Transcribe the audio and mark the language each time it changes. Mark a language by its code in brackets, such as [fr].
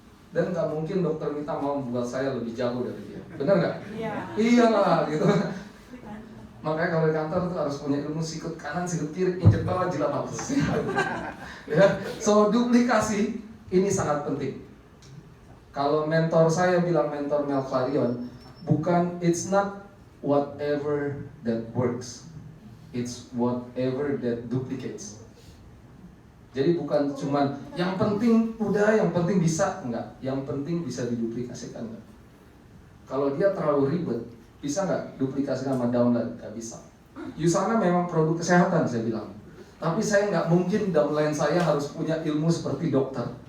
[id] Dan nggak mungkin dokter Mita mau membuat saya lebih jago dari dia. Benar nggak? Iya. Iyalah gitu. Makanya kalau di kantor itu harus punya ilmu sikut kanan, sikut kiri, injek bawah, jilat atas. Ya, so duplikasi ini sangat penting. Kalau mentor saya bilang, mentor Mel Clarion, bukan, [en] it's not whatever that works, it's whatever that duplicates. [id] Jadi bukan cuman yang penting udah, yang penting bisa, enggak, yang penting bisa diduplikasikan, enggak. Kalau dia terlalu ribet, bisa nggak duplikasi sama downline? Nggak bisa. Usana memang produk kesehatan, saya bilang. Tapi saya nggak mungkin downline saya harus punya ilmu seperti dokter.